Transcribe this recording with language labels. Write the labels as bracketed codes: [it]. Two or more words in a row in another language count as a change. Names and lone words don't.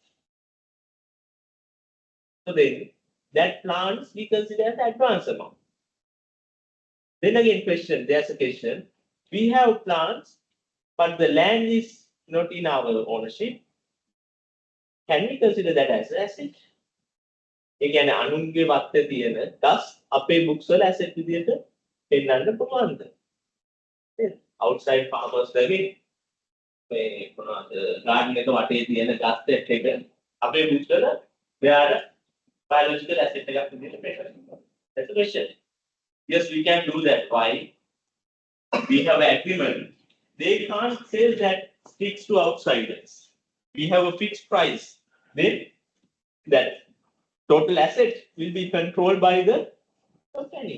[en] So then, that plants we consider as advance amount. Then again, there's a question. We have plants, but the land is not in our ownership. Can we consider that as an asset? [si] ඒ කියන්නේ අනුන්ගේ වත්තේ තියෙන දස් අපේ බුක්ස් වල asset විදියට පෙන්වන්න පුළුවන්ද? [en] outside farmers [si] lagi මේ මොනවද garden එක වටේ තියෙන ගස් set එක අපේ books වල මෙයාට [en] biological asset [si] එකක් විදිහට පෙන්නනවා. [en] That's the question. Yes, we can do that. Why? We have an agreement. They can't sell that sticks to outsiders. We have a fixed price. Then that total asset will be controlled by the company.